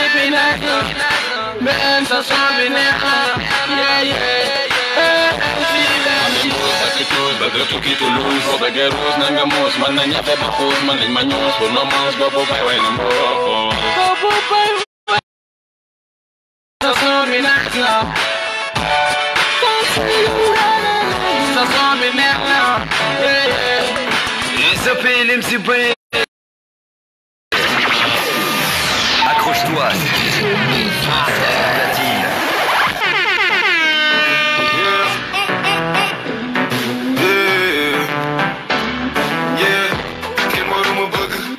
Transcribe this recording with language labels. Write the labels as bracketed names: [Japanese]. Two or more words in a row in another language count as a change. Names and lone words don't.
[Wolof] Merci. Man, sa son bi neex na. [English] Yeah, yeah, yeah. [Wolof] Hey, hey, fii la. Bëgg tukki Toulouse, boo bëggee ruus na nga muus. Mën nañ ñafe ba xuus, mën nañ ma ñuus pour ma muus. Boobu bay way na mboo. Boobu bay way. Sa son bi neex na. Sa son bi neex na. [English] Yeah, yeah. [French] Et ce pays, il me suit. Accroche-toi, c'est platine. [English] Yeah. Yeah. [Wolof] Kenn moo lu ma bëgg.